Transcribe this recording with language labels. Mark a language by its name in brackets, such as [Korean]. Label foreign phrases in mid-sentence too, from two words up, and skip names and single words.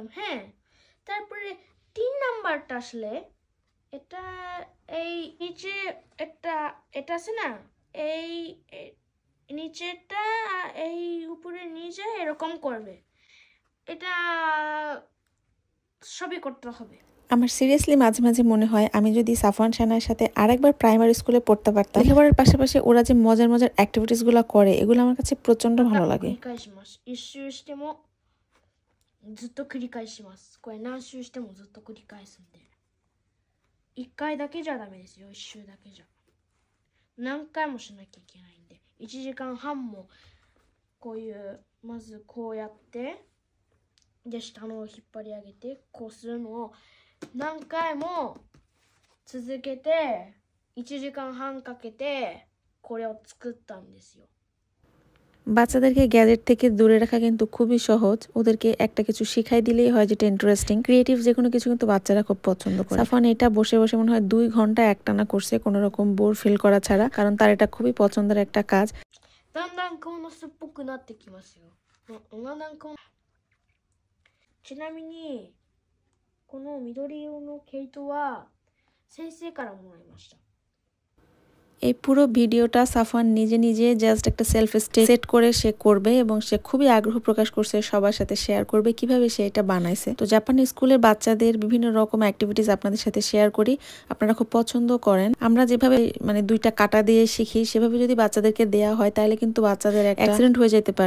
[Bangla] হ্যাঁ, তারপরে 3 নাম্বারটা আসলে এটা এই নিচে একটা এটা আছে না, এই নিচেটা এই উপরে নিচে এরকম করবে। এটা সবই করতে হবে। আমার সিরিয়াসলি মাঝে মাঝে মনে হয় আমি যদি সাফওয়ান সানার সাথে আরেকবার প্রাইমারি স্কুলে পড়তে পারতাম। লেখাপড়ার পাশাপাশি ওরা যে মজার মজার অ্যাক্টিভিটিসগুলো করে এগুলো আমার কাছে প্রচন্ড ভালো লাগে। [Japanese] 一周してもずっと繰り返します。これ何周してもずっと繰り返すんで。1回だけじゃダメですよ。1周だけじゃ。何回もしなきゃいけないんで。1時間半もこういうまずこうやってで下のを引っ張り上げてこうするのを何回も続けて1時間半かけてこれを作ったんですよ。 [Bangla] বাচ্চাদেরকে গ্যাজেট থেকে দূরে রাখা কিন্তু খুবই সহজ। ওদেরকে একটা কিছু শিখাই দিলেই হয় যেটা [English] interesting, creative [Bangla] যে কোনো কিছু কিন্তু বাচ্চারা খুব পছন্দ করে। সাফওয়ান এটা বসে বসে মনে হয় 2 ঘন্টা একটানা করছে কোনো রকম [English] bore feel [Bangla] করা ছাড়া, কারণ তার এটা খুবই পছন্দের একটা কাজ। [Japanese] だんだんこの巣っぽくなってきますよ。だんだんこのちなみにこの緑色の毛糸は先生からもらいました。 [Bangla] এই পুরো ভিডিওটা সাফওয়ান নিজে নিজে জাস্ট একটা সেলফ সেট করে সে করবে এবং সে খুবই আগ্রহ প্রকাশ করছে সবার সাথে শেয়ার করবে কিভাবে সে এটা বানাইছে। তো জাপানি স্কুলের বাচ্চাদের বিভিন্ন রকম অ্যাক্টিভিটিস আপনাদের সাথে শেয়ার করি, আপনারা খুব পছন্দ করেন। আমরা যেভাবে মানে 2টা কাটা দিয়ে শিখি সেভাবে যদি বাচ্চাদেরকে দেয়া হয় তাহলে কিন্তু বাচ্চাদের একটা অ্যাক্সিডেন্ট হয়ে যেতে পারে।